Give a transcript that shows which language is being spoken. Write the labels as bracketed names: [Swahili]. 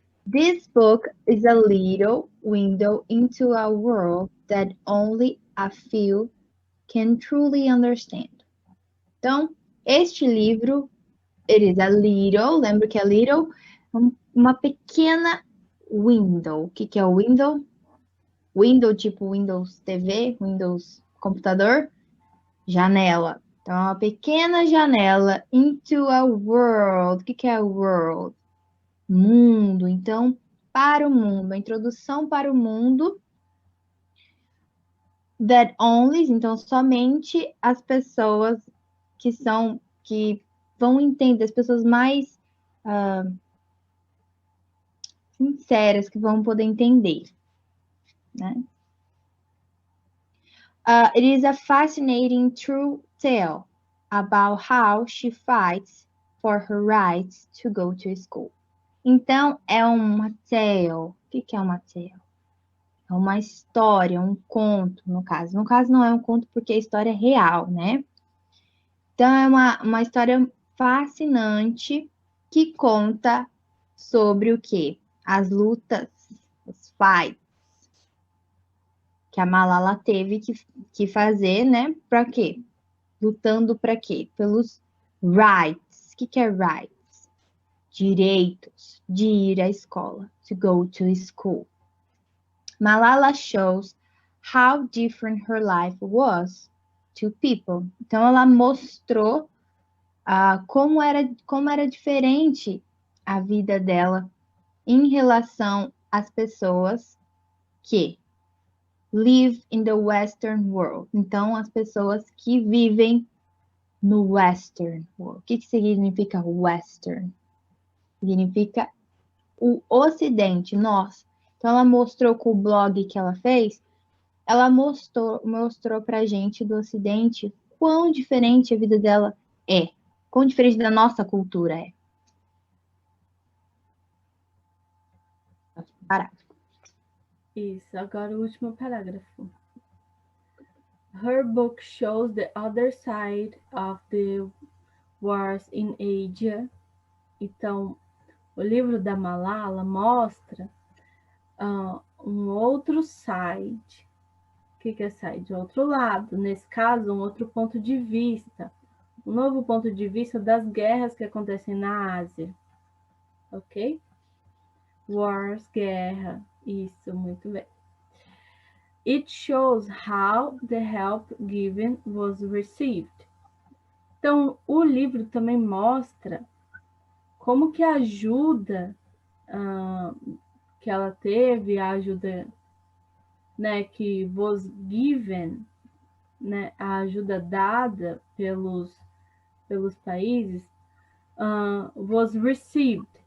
[English] This book is a little window into a world that only a few can truly understand. [Portuguese] Então, este livro, [English] it is a little, [Portuguese] lembra que é little? Uma pequena window. O que é o window? Window tipo Windows TV, Windows computador, janela. Então, uma pequena janela [English] into a world. [Portuguese] O que é world? Mundo. Então, para o mundo, a introdução para o mundo. [English] That only, [Portuguese] então somente as pessoas que vão entender, as pessoas mais sinceras que vão poder entender, né? [English] It is a fascinating true tale about how she fights for her rights to go to school. [Portuguese] Então, é uma tale. O que é uma tale? É uma história, um conto, no caso. No caso, não é um conto porque a história é real, né? Então, é uma história fascinante que conta sobre o quê? As lutas, os fights que a Malala teve que fazer, né? Para quê? Lutando para quê? Pelos rights. O que é rights? Direitos de ir à escola. [English] To go to school. Malala shows how different her life was to people. [Portuguese] Então, ela mostrou como era diferente a vida dela em relação às pessoas que [English] live in the Western world. [Portuguese] Então, as pessoas que vivem no Western world. O que significa Western? Significa o Ocidente, nós. Então, ela mostrou com o blog que ela fez, ela mostrou pra gente do Ocidente quão diferente a vida dela é. Quão diferente da nossa cultura é. Parágrafo. Isso, agora o último parágrafo. [English] Her book shows the other side of the wars in Asia. [Portuguese] Então, o livro da Malala mostra um outro side. O que é side? Outro lado. Nesse caso, um outro ponto de vista. Um novo ponto de vista das guerras que acontecem na Ásia. Ok? Wars, guerra. Isso, muito bem. [English] It shows how the help given was received. [Portuguese] Então, o livro também mostra como que a ajuda que ela teve, a ajuda, né, que [English] was given, [Portuguese] né, a ajuda dada pelos países, [English] was received.